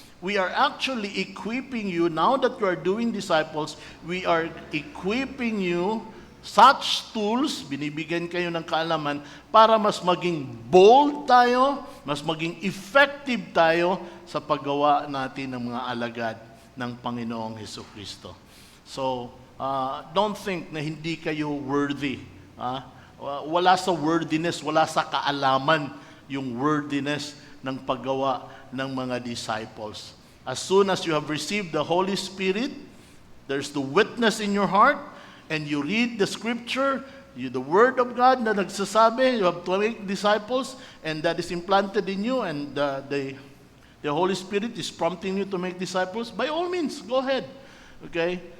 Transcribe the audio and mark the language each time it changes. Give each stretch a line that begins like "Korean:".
English: We are actually equipping you, now that you are doing disciples, we are equipping you such tools,
Filipino: binibigyan kayo ng kaalaman, para mas maging bold tayo, mas maging effective tayo sa paggawa natin ng mga alagad ng Panginoong Hesukristo.
English: So, don't think
Filipino: na hindi kayo
English: worthy.
Filipino: Wala sa worthiness, wala sa kaalaman yung worthiness ng paggawa ng mga disciples.
English: As soon as you have received the Holy Spirit, there's the witness in your heart, and you read the Scripture, the Word of God
Filipino: na nagsasabi,
English: you have to make disciples, and that is implanted in you, and the Holy Spirit is prompting you to make disciples, by all means, go ahead. Okay?